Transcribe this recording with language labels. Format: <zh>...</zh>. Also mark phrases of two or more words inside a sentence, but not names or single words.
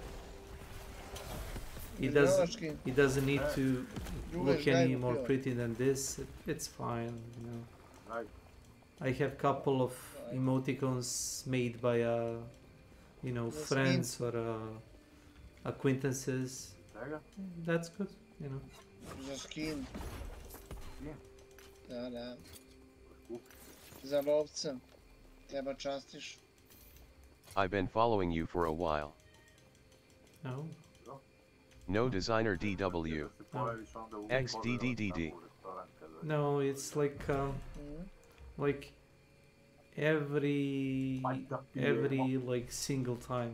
<en>It doesn't need to look any more pretty than this. It's fine, you know. I have couple of emoticons made by you know, friends or acquaintances. That's good, you know.</en> <sl>Za skin. Da. Za lovca. Treba častiš.</sl> <en>I've been following you for a while. No. No designer DW. XDDDD. No, it's like every like single time.</en>